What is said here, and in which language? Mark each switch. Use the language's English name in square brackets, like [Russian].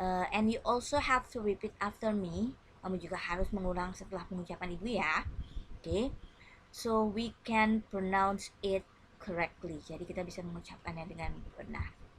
[English] And you also have to repeat after me. [Indonesian] Kamu juga harus mengulang setelah pengucapan ibu ya. [English] Oke, so we can pronounce it correctly. [Indonesian] Jadi kita bisa mengucapkannya dengan benar.